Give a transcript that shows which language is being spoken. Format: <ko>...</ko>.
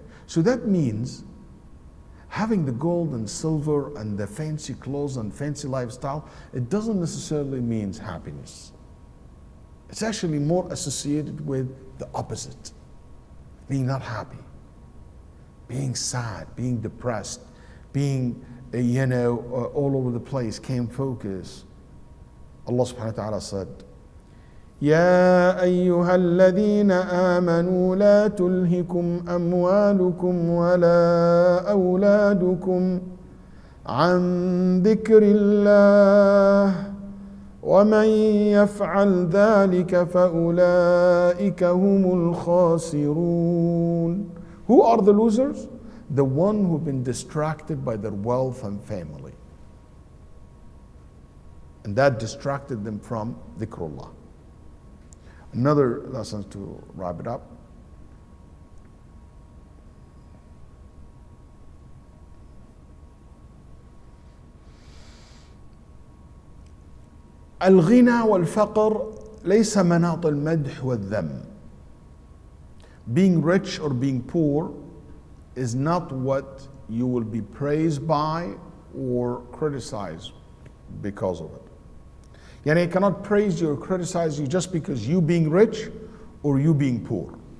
<en>So that means having the gold and silver and the fancy clothes and fancy lifestyle, it doesn't necessarily mean happiness. It's actually more associated with the opposite. Being not happy, being sad, being depressed, being, all over the place, can't focus. Allah subhanahu wa ta'ala said,</en> <ar>يا أيها الذين آمنوا لا تلهكم أموالكم ولا أولادكم عن ذكر الله ومن يفعل ذلك فأولئك هم الخاسرون.</ar> <en>Who are the losers? The one who've been distracted by their wealth and family. And that distracted them from dhikrullah. Another lesson to wrap it up.</en> <ar>الغنى والفقر ليس مناط المدح والذم.</ar> <en>Being rich or being poor is not what you will be praised by or criticized because of it. I cannot praise you or criticize you just because you being rich or you being poor.</en>